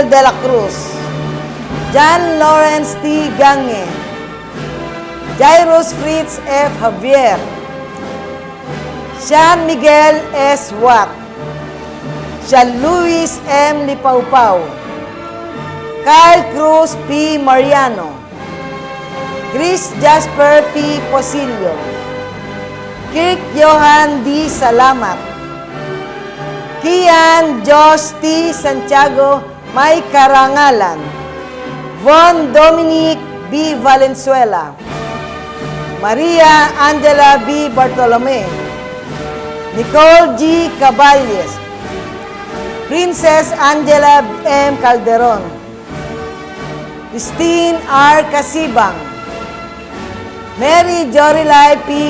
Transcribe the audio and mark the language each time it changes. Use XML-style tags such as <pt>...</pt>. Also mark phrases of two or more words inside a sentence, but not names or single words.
<tl>De La Cruz, John Lawrence T. Gange, Jairus Fritz F. Javier, Sean Miguel S. Watt, Sean Luis M. Lipaupau, Kyle Cruz P. Mariano, Chris Jasper P. Posilio, Kirk Johan D. Salamat, Kian Josh T. Santiago May Karangalan, Von Dominic B. Valenzuela, Maria Angela B. Bartolome, Nicole G. Caballes, Princess Angela M. Calderon, Christine R. Casibang, Mary Jorilay P.</tl>